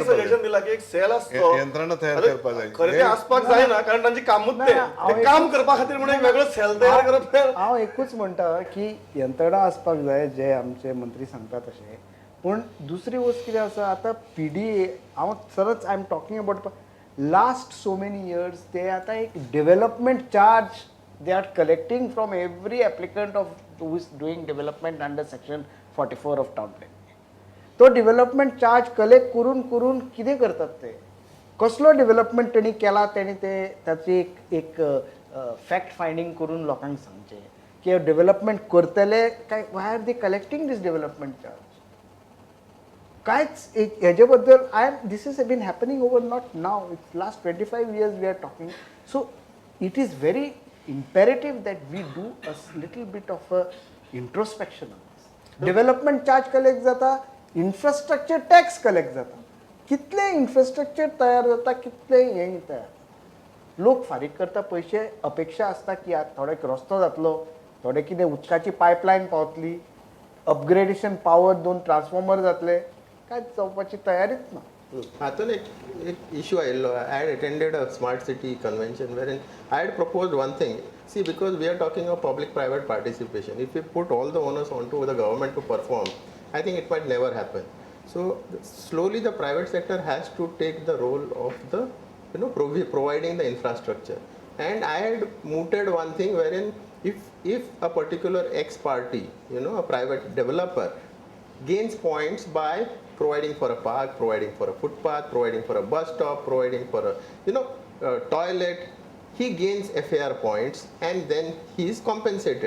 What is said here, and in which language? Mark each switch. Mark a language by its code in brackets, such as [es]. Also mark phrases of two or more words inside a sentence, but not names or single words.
[kok] सजेशन दिला की एक सेल आसतो यंत्रणा तयार करपाक जाय. खरें ते आसपाक जायना कारण तांची कामूच ते काम करपा खातीर म्हणून एक वेगळो सेल तयार करप. हांव एकूच म्हणटा की यंत्रणा आसपाक जाय जे आमचे मंत्री सांगता तशें. पूण दुसरी वस्त कितें आसा आतां पीडीए हांव सरच [en] I am talking about last so many years [kok] ते आतां एक [en] development charge they are collecting from every applicant of who is doing development under section 44 of town planning. [kok] तो [en] development charge [kok] कलेक्ट करून करून कितें करतात ते? कसलो डेव्हलपमेंट तेणी केला तेणी ते ताची एक [en] fact finding [kok] करून लोकांक सांगचें की डेव्हलपमेंट करतले काय [en] why are they collecting this development charge? [kok] कांयच हेजे बद्दल [en] this is been happening over not now it's last 25 years we are talking. so it is very imperative that we do a little bit of a introspection on this. development charge [kok] कलेक्ट जाता, [en] infrastructure tax [kok] कलेक्ट जाता. कितले इन्फ्रास्ट्रक्चर तयार जाता कितले हें तयार. लोक फारीक करता पयशे अपेक्षा आसता की थोडे रस्तो जातलो थोडे कितें उदकाची पायपलायन पावतली [en] upgradation power [kok] 2 ट्रान्सफॉर्मर जातले काय जावपाची तयारीच ना. हातून एक इश्यू आयिल्लो. [en] I had attended a smart city convention where I had proposed one thing. See, because we are talking of public-private participation, if we put all the onus onto the government to perform, I think it might never happen. So slowly the private sector has to take the role of the, providing the infrastructure. And I had mooted one thing wherein if a particular X party, a private developer gains points by providing for a park, providing for a footpath, providing for a bus stop, providing for a, toilet, he gains FAR points and then he is compensated.